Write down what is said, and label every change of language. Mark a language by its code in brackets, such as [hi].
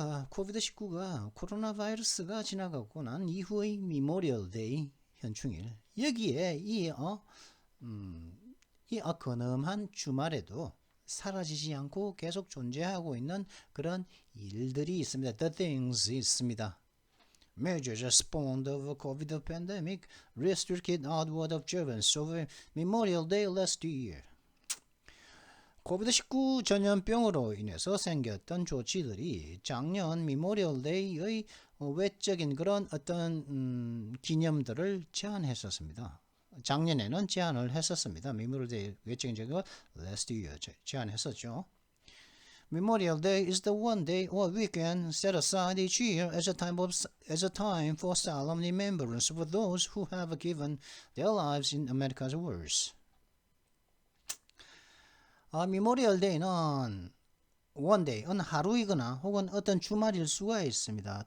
[ko] 코비드19가 코로나 바이러스가 지나가고 난 이후의 미모리얼 데이 현충일 여기에 이 근엄한 주말에도 사라지지 않고 계속 존재하고 있는 그런 일들이 있습니다. [en] The things [ko] 있습니다. [en] Measures spawned of the COVID pandemic restricted outward observance of Memorial Day last year. [ko] 코비드19 전염병으로 인해서 생겼던 조치들이 작년 미모리얼 데이의 외적인 그런 어떤 기념들을 제한했었습니다. 작년에는 제한을 했었습니다. 미모리얼 데이 외적인 적을 [en] last year [ko] 제한했었죠. [en] Memorial Day is the one day or weekend set aside each year as a time for solemn remembrance of those who have given their lives in America's wars. [ko] 미모리얼 데이는 원데이는 하루이거나 혹은 어떤 주말일 수가 있습니다.